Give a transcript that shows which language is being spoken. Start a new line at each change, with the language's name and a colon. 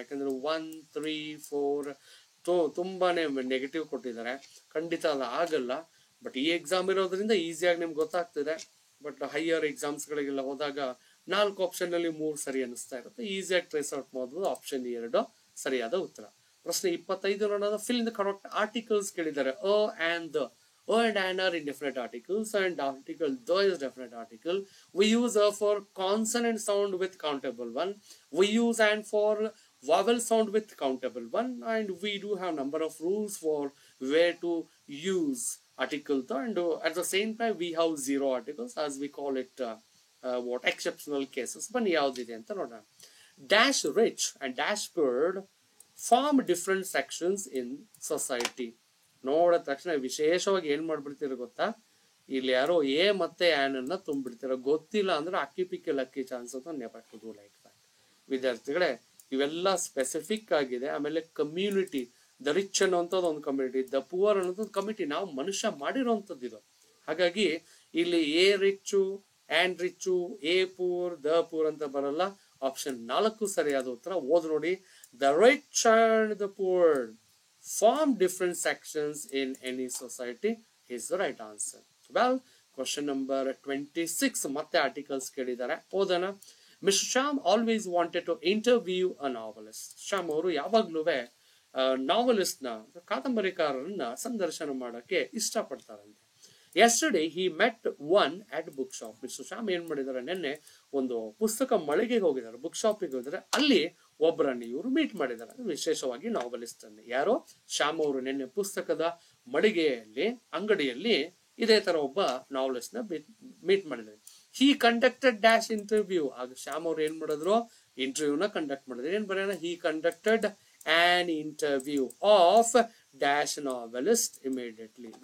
Kannada: ಯಾಕಂದ್ರೆ 1, 3, 4 ತುಂಬಾನೇ ನೆಗೆಟಿವ್ ಕೊಟ್ಟಿದ್ದಾರೆ. ಖಂಡಿತ ಅದು ಆಗಲ್ಲ. ಬಟ್ ಈ ಎಕ್ಸಾಮ್ ಇರೋದ್ರಿಂದ ಈಸಿಯಾಗಿ ನಿಮ್ಗೆ ಗೊತ್ತಾಗ್ತಿದೆ. ಬಟ್ ಹೈಯರ್ ಎಕ್ಸಾಮ್ಸ್ ಗಳಿಗೆಲ್ಲ ಹೋದಾಗ 4 ಆಪ್ಷನ್ ಅಲ್ಲಿ 3 ಸರಿ ಅನಿಸ್ತಾ ಇರುತ್ತೆ. ಈಸಿಯಾಗಿ ಟ್ರೇಸ್ ಔಟ್ ಮಾಡಬಹುದು. ಆಪ್ಷನ್ 2 ಸರಿಯಾದ ಉತ್ತರ. ಪ್ರಶ್ನೆ 25 ನೋಡೋಣ.
English: fill in the correct articles
Kannada: ಕೇಳಿದ್ದಾರೆ.
English: A and an are indefinite articles, and article the is definite article. We use a for consonant sound with countable one. We use and for vowel sound with countable one, and we do have number of rules for where to use article the, and at the same time we have 0 articles, as we call it what exceptional cases.
Kannada: ಬನ್ನಿ ಯಾವ್ದಿದೆ ಅಂತ ನೋಡೋಣ.
English: Dash rich and dash poor form different sections in society.
Kannada: ನೋಡಿದ ತಕ್ಷಣ ವಿಶೇಷವಾಗಿ ಏನ್ ಮಾಡ್ಬಿಡ್ತೀರ ಗೊತ್ತಾ? ಇಲ್ಲಿ ಯಾರೋ ಎ ಮತ್ತೆ ಆನ್ ಅನ್ನ ತುಂಬಿಡ್ತೀರ. ಗೊತ್ತಿಲ್ಲ ಅಂದ್ರೆ ಅಕ್ಕಿ ಪಿಕ್ಕಿ ಲಕ್ಕಿ ಚಾನ್ಸ್ ಅಂತ ನೆಪಟ್ಟು
English: Like that.
Kannada: ವಿದ್ಯಾರ್ಥಿಗಳೇ, ಇವೆಲ್ಲ ಸ್ಪೆಸಿಫಿಕ್ ಆಗಿದೆ. ಆಮೇಲೆ ಕಮ್ಯುನಿಟಿ, ದ ರಿಚ್ ಅನ್ನುವಂಥದ್ದು ಒಂದು ಕಮ್ಯುನಿಟಿ, ದ ಪುವರ್ ಅನ್ನೋದು ಒಂದು ಕಮ್ಯುನಿಟಿ, ನಾವು ಮನುಷ್ಯ ಮಾಡಿರೋಂಥದ್ದು ಇದು. ಹಾಗಾಗಿ ಇಲ್ಲಿ A rich, on rich, A poor, the poor ಅಂತ ಬರಲ್ಲ. ಆಪ್ಷನ್ 4 ಸರಿಯಾದ ಉತ್ತರ. ಓದ್ ನೋಡಿ.
English: The rich and the poor form different sections in any society is the right answer. Well, question number 26.
Kannada: ಮತ್ತೆ ಆರ್ಟಿಕಲ್ಸ್ ಕೇಳಿದ್ದಾರೆ, ಓದೋಣ.
English: Mister Shyam always wanted to interview a novelist.
Kannada: Shyam ಅವರು ಯಾವಾಗ್ಲೂ ನಾವೆಲಿಸ್ಟ್ ನ, ಕಾದಂಬರಿಕಾರರನ್ನ ಸಂದರ್ಶನ ಮಾಡಕ್ಕೆ ಇಷ್ಟಪಡ್ತಾರಂತೆ.
English: Yesterday he met one at book shop.
Kannada: Mister Shyam ಏನ್ ಮಾಡಿದಾರೆ, ನಿನ್ನೆ ಒಂದು ಪುಸ್ತಕ ಮಳಿಗೆಗೆ ಹೋಗಿದ್ದಾರೆ, ಬುಕ್ ಶಾಪಿಗೆ ಹೋಗಿದ್ದಾರೆ. ಅಲ್ಲಿ ಒಬ್ಬರನ್ನು ಇವರು ಮೀಟ್ ಮಾಡಿದ್ದಾರೆ, ವಿಶೇಷವಾಗಿ ನಾವೆಲಿಸ್ಟ್ ಅನ್ನು. ಯಾರೋ? ಶ್ಯಾಮ್ ಅವರು ನಿನ್ನೆ ಪುಸ್ತಕದ ಮಳಿಗೆಯಲ್ಲಿ, ಅಂಗಡಿಯಲ್ಲಿ ಇದೇ ತರ ಒಬ್ಬ ನಾವೆಲಿಸ್ಟ್ ನ ಮೀಟ್ ಮಾಡಿದ್ದಾರೆ.
English: He conducted dash interview.
Kannada: ಆಗ ಶ್ಯಾಮ್ ಅವ್ರು ಏನ್ ಮಾಡಿದ್ರು? ಇಂಟರ್ವ್ಯೂನ ಕಂಡಕ್ಟ್ ಮಾಡಿದ್ರು. ಏನ್ ಬರೆಯೋಣ?
English: He conducted an interview of dash novelist immediately.